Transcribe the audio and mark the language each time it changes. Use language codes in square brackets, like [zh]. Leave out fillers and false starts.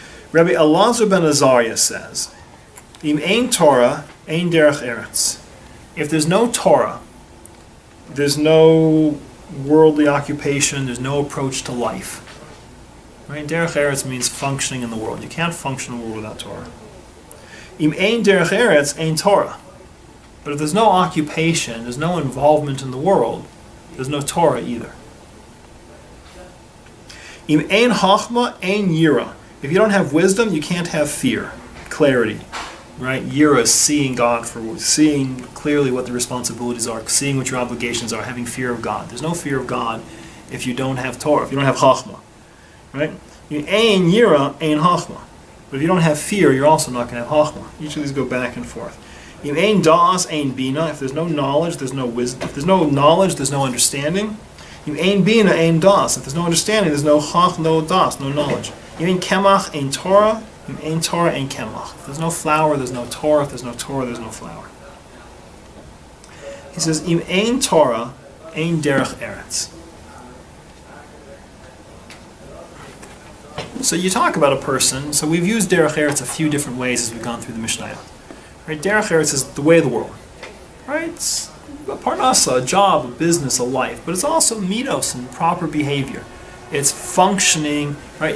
[he] Rabbi Elazar ben Azariah says, Im ein Torah, ein derech eretz. [en] If there's no Torah, there's no worldly occupation, there's no approach to life. Right? Derech eretz means functioning in the world. You can't function in the world without Torah. [he] Im ein derech eretz, ein Torah. [en] But if there's no occupation, there's no involvement in the world, there's no Torah either. [he] Im ein chachma, ein yira. [en] If you don't have wisdom, you can't have fear, clarity. Right? Yira is seeing God, for seeing clearly what the responsibilities are, seeing what your obligations are, having fear of God. There's no fear of God if you don't have Torah, if you don't have chachma. Right? [he] Ein yira, ein chachma. [en] But if you don't have fear, you're also not going to have chachma. Each of these go back and forth. [he] Im ein da'as, ein bina. [en] If there's no knowledge, there's no wisdom. If there's no knowledge, there's no understanding. [he] Im ein bina, ein das. [en] If there's no understanding, there's no chach, no das, no knowledge. [he] Im ein kemach, ein Torah. Im ein Torah, ein kemach. [en] If there's no flour, there's no Torah. If there's no Torah, there's no flour. He says, [he] Im ein Torah, ein derech eretz. [en] So you talk about a person. So we've used derech eretz a few different ways as we've gone through the Mishnah. Right? Derech eretz is the way of the world. Right? It's a parnasa, a job, a business, a life. But it's also midos and proper behavior. It's functioning, right?